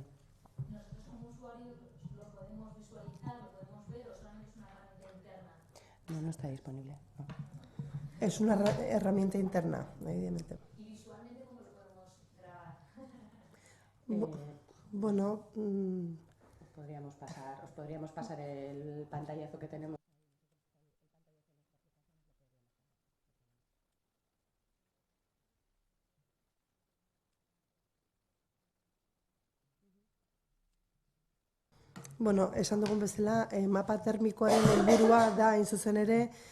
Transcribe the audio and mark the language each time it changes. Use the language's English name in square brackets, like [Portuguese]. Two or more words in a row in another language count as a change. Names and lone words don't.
[Spanish] ¿Nosotros como usuarios lo podemos visualizar, lo podemos ver o solamente es una herramienta interna? No está disponible. No. Es una herramienta interna, evidentemente. Bueno, os podríamos pasar el pantallazo que tenemos. [Basque] Bueno, esan dugun bezala, mapa termikoaren helburua da, hain zuzen ere,